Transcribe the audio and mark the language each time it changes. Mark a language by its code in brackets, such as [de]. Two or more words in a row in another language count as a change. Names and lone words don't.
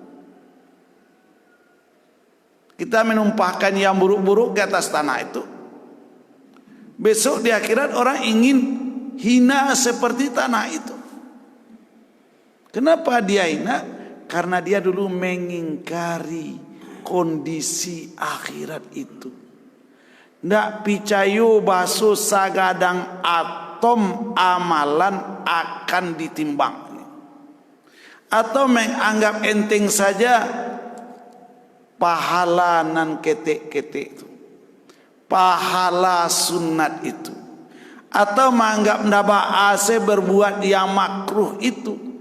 [id] Kita menumpahkan yang buruk-buruk di atas tanah itu. Besok di akhirat orang ingin hina seperti tanah itu. Kenapa dia hina? Karena dia dulu mengingkari kondisi akhirat itu. [min] Ndak picayo baso sagadang atom amalan akan ditimbang, [id] atau menganggap enteng saja pahala [min] nan ketek-ketek itu, [id] pahala sunat itu, atau menganggap [min] ndaba ase [id] berbuat yang makruh itu.